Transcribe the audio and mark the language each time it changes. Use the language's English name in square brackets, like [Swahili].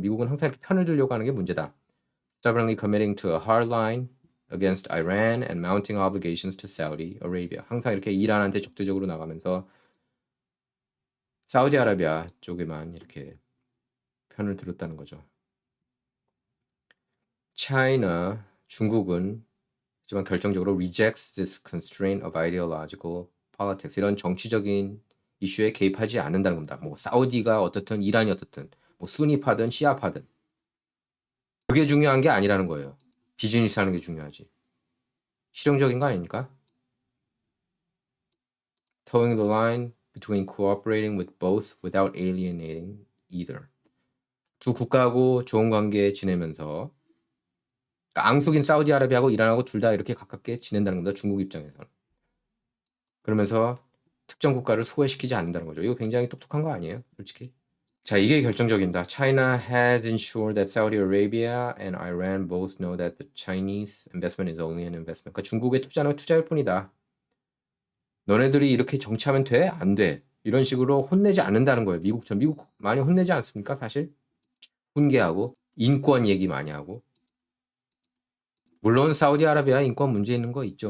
[Korean] 미국은 항상 이렇게 편을 들려고 하는 게 문제다. [English] Stubbornly committing to a hard line against Iran and mounting obligations to Saudi Arabia. [Korean] 항상 이렇게 이란한테 적대적으로 나가면서 사우디아라비아 쪽에만 이렇게 편을 들었다는 거죠. [English] China, [Korean] 중국은 하지만 결정적으로 [English] rejects this constraint of ideological politics. [Korean] 이런 정치적인 이슈에 개입하지 않는다는 겁니다. 뭐 사우디가 어떻든 이란이 어떻든 뭐 수니파든 시아파든 그게 중요한 게 아니라는 거예요. 비즈니스 하는 게 중요하지. 실용적인 거 아닙니까? [English] Towing the line between cooperating with both without alienating either. [Korean] 두 국가하고 좋은 관계 지내면서 그러니까 앙숙인 사우디아라비아하고 이란하고 둘 다 이렇게 가깝게 지낸다는 겁니다. 중국 입장에서는. 그러면서 특정 국가를 소외시키지 않는다는 거죠. 이거 굉장히 똑똑한 거 아니에요? 솔직히. 자, 이게 결정적입니다. [English] China has ensured that Saudi Arabia and Iran both know that the Chinese investment is only an investment. [Korean] 그러니까 중국의 투자는 투자일 뿐이다. 너네들이 이렇게 정치하면 돼? 안 돼. 이런 식으로 혼내지 않는다는 거예요. 미국처럼. 미국 많이 혼내지 않습니까? 사실. 훈계하고 인권 얘기 많이 하고. 물론 사우디아라비아 인권 문제 있는 거 있죠.